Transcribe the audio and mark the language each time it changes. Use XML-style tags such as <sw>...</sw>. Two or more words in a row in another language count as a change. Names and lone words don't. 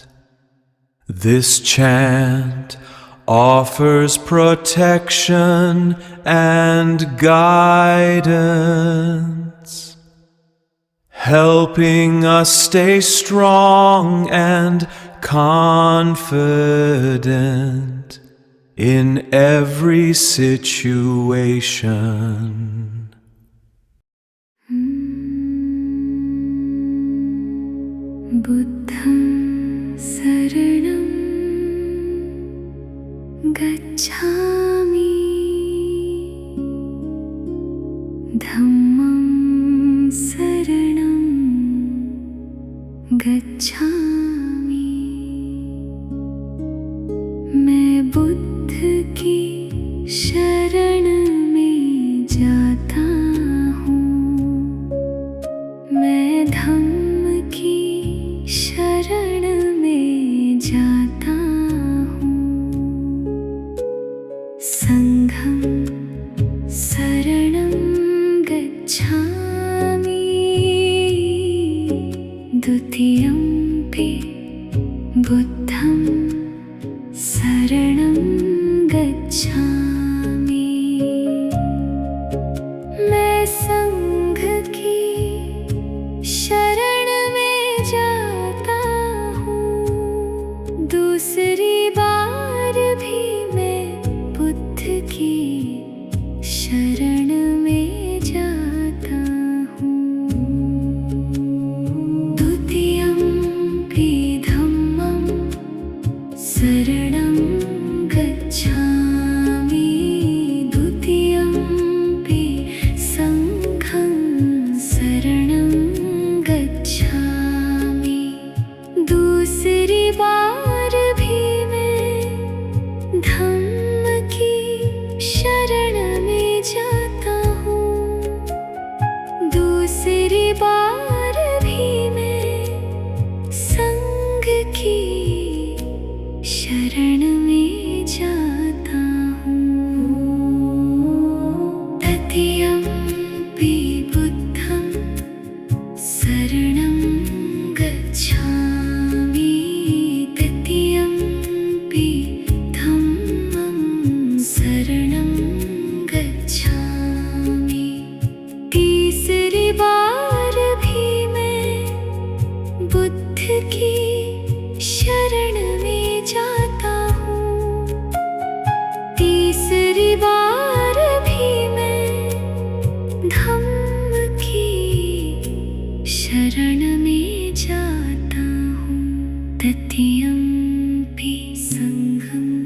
<en>This chant offers protection and guidance, helping us stay strong and confident in every situation.</en> <pi>बुद्धं शरणं गच्छामि धम्मं शरणं गच्छामि</pi> <hi>मैं बुद्ध की शरण में जाता हूँ मैं धम्म की शरण में जाता हूँ</hi> <pi>संघं शरणं गच्छामि द्वितीयम्पि बुद्धं शरणं गच्छामि</pi> <hi>मैं संघ की शरण में जाता हूँ दूसरी बार भी मैं बुद्ध की शरण में जाता हूँ</hi> <pi>द्वितीयम्पि धम्मं शरणं गच्छामि द्वितीयम्पि संघं शरणं गच्छामि</pi> <hi>दूसरी बार भी मैं धम्म की शरण में जाता हूँ दूसरी बार भी मैं संघ की शरण में जाता हूँ</hi> <pi>तृतीयम्पि बुद्धं शरणं गच्छामि तृतीयम्पि धम्मं शरणं</pi> <hi>गच्छामि तीसरी बार भी मैं बुद्ध की शरण में जाता हूँ तीसरी बार भी मैं धम्म की शरण में जाता हूँ</hi> <pi>तृतीयम्पि संघं</pi>